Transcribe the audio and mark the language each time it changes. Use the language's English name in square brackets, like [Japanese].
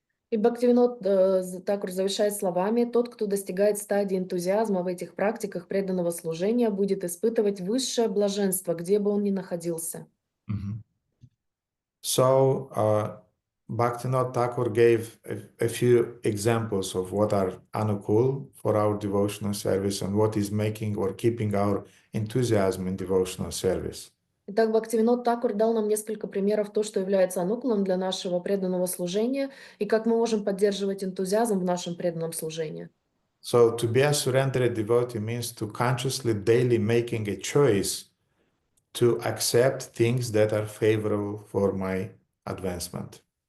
[Russian] И Бхактивинод Такур завершает словами: «Тот, кто достигает стадии энтузиазма в этих практиках преданного служения, будет испытывать высшее блаженство, где бы он ни находился». [English] So, Bhaktivinoda Thakur gave a few examples of what are anukul for our devotional service and what is making or keeping our enthusiasm in devotional service. [Russian] Итак, Бхактивинод Такур дал нам несколько примеров то, что является анукулом для нашего преданного служения, и как мы можем поддерживать энтузиазм в нашем преданном служении. [English] So, to be a surrendered devotee means to consciously daily making a choice to accept things that are favorable for my advancement.